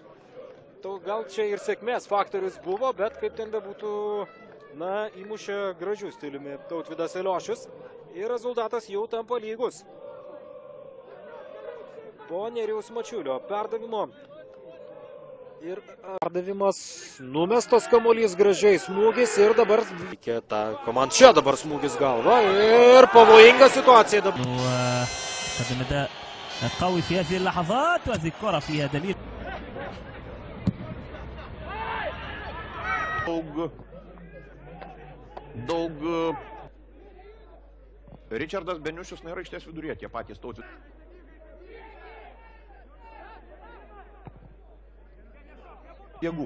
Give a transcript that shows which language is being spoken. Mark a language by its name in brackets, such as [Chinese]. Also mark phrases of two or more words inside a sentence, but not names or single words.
[Lithuanian] Gal čia ir sėkmės faktorius buvo, bet kaip ten bebūtų, na, įmušė gražių stiliumi Tautvydas Eliošius ir rezultatas jau tampa lygus. Po Nerijaus Mačiulio perdavimo Ir perdavimas, numestas kamuolys, gražiai smūgis ir dabar ta komanda čia dabar smūgis galva ir pavojinga situacija dabar. [Arabic] قدم أداء قوي في هذه اللحظات وهذه الكرة فيها دليل. [Lithuanian] Daug. Ričardas Beniušius nėra aikštės viduryje, tie patys Tautvydas. Jėgų.